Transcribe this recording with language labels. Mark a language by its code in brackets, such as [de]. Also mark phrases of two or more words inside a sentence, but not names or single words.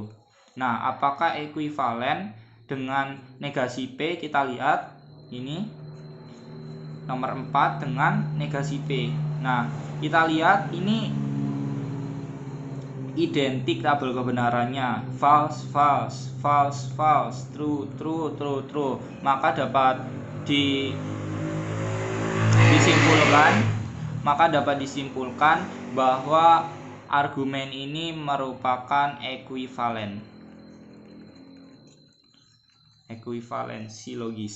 [id] Nah, apakah ekuivalen dengan negasi P? Kita lihat ini nomor 4 dengan negasi P. Nah, kita lihat ini identik tabel kebenarannya, [en] false, false, false, false, true, true, true, true. [id] Maka dapat disimpulkan bahwa argumen ini merupakan ekuivalen. Ekuivalensi logis.